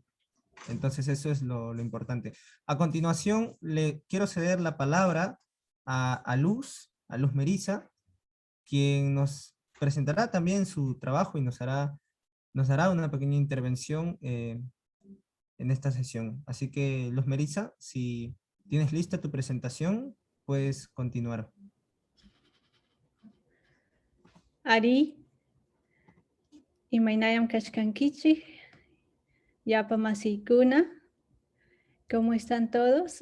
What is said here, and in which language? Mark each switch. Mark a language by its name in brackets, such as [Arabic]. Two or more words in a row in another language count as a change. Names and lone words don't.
[Spanish] Entonces eso es lo importante. A continuación le quiero ceder la palabra a Luz Meriza, quien nos presentará también su trabajo y nos hará una pequeña intervención en esta sesión. Así que Luz Meriza, si tienes lista tu presentación, puedes continuar. [Quechua] Ari, imaynayam kachkankichik, yapa masiykuna, [Spanish] ¿cómo están todos?